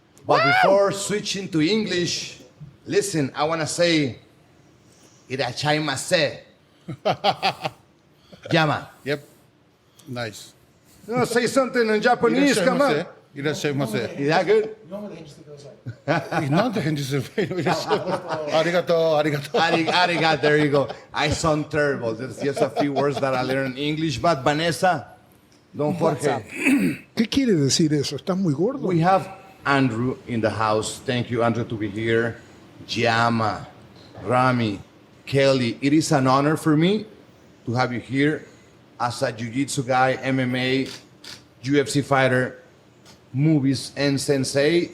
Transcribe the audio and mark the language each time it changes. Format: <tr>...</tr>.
<en>But before switching to English, listen, I want to say,</en> <ja>irachaimase. Llama.</ja> <en>Yep. Nice. No, say something in Japanese, come on.</en> <ja>いらっしゃいませ。</ja> <en>Is that good?</en> <ja>なんて返事すればいいの？いらっしゃいませ。ありがとう、ありがとう。</ja> <en>Arigato, there you go. I sound terrible. There's just a few words that I learned in English. But Vanessa, Don Jorge,</en> <es>¿Qué quiere decir eso? Estás muy gordo.</es> <en>we have Andrew in the house. Thank you, Andrew, to be here. Giamma, Rami, Kelly. It is an honor for me to have you here as a jiu-jitsu guy, MMA, UFC fighter, movies, and sensei.</en>